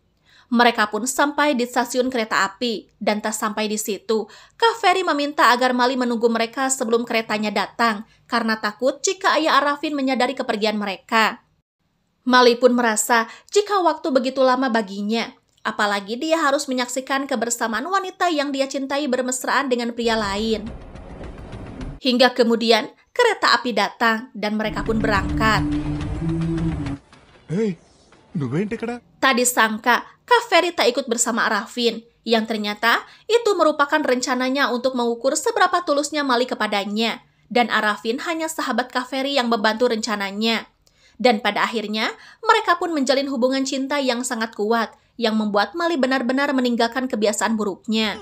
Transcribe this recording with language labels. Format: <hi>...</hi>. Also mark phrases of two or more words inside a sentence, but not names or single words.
<id>Mereka pun sampai di stasiun kereta api, dan tak sampai di situ, Kaveri meminta agar Mali menunggu mereka sebelum keretanya datang, karena takut jika ayah Arafin menyadari kepergian mereka. Mali pun merasa jika waktu begitu lama baginya, apalagi dia harus menyaksikan kebersamaan wanita yang dia cintai bermesraan dengan pria lain. Hingga kemudian, kereta api datang, dan mereka pun berangkat.</id> <te>Hey, నువ్వేంటి ఇక్కడ?</te> <id>Tak disangka, Kaveri tak ikut bersama Arafin, yang ternyata itu merupakan rencananya untuk mengukur seberapa tulusnya Mali kepadanya, dan Arafin hanya sahabat Kaveri yang membantu rencananya. Dan pada akhirnya, mereka pun menjalin hubungan cinta yang sangat kuat, yang membuat Mali benar-benar meninggalkan kebiasaan buruknya.</id>